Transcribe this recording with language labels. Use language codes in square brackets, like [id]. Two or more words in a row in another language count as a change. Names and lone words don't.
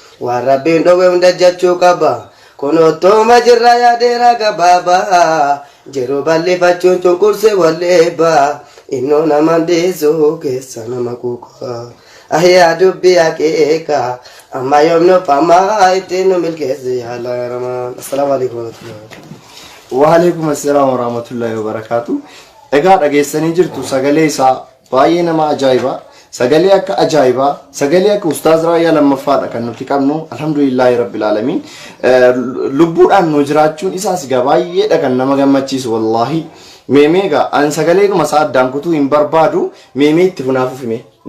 [om] Waan Rabbiin dhoowwe hunda jechuu qaba. Kun ottooma jirra yaadeera gabaaba. Jiru bal'ifachuun cunqurse walleeba. Innoo naman dhiisu keessa nama quuqa. Ahyaa dubbii akeeka. Amma yoom nuuf ammaa ittiin nu milkeesse [ar] يا الله يا رحمن. السلام عليكم ورحمة الله وبركاته. وعليكم السلام ورحمة الله وبركاته. [om] Egaa dhageessanii jirtu sagalee isaa baay'ee nama ajaa'iba. Sagalee akka ajaa'ibaa, sagalee akka Ustaaz Raayyaa lammaffaadha kan nuti qabnu. [ar] الحمد لله رب العالمين. [om] Eh, lubbuudhaan nu jiraachuun isaas egaa baay'eedha kan nama gammachiisu wallaahi. Meemee egaa an sagaleedhuma isaa addaan kutuu hin barbaadu. Meemee itti funaaf ufime.